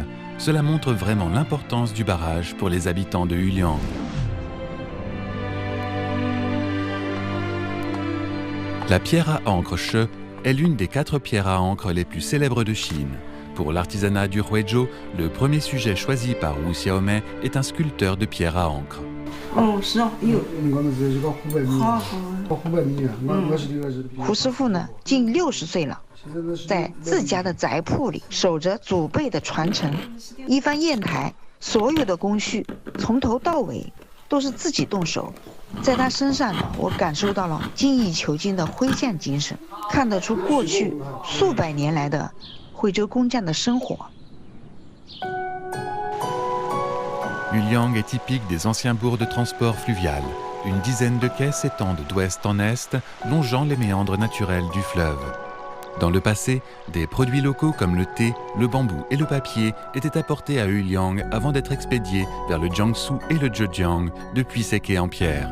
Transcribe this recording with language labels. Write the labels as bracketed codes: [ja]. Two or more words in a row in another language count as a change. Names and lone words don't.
[fr] Cela montre vraiment l'importance du barrage pour les habitants de Huliang. La pierre à encre She est l'une des 4 pierres à encre les plus célèbres de Chine. Pour l'artisanat du Huizhou, le premier sujet choisi par Wu Xiaomei est un sculpteur de pierre à encre. [zh] 胡师傅呢，近60岁了，在自家的宅铺里守着祖辈的传承。一番砚台，所有的工序从头到尾都是自己动手。在他身上呢，我感受到了精益求精的徽匠精神，看得出过去数百年来的惠州工匠的生活。 [fr] Huliang est typique des anciens bourgs de transport fluvial. Une dizaine de quais s'étendent d'ouest en est, longeant les méandres naturels du fleuve. Dans le passé, des produits locaux comme le thé, le bambou et le papier étaient apportés à Huliang avant d'être expédiés vers le Jiangsu et le Zhejiang depuis ces quais en pierre.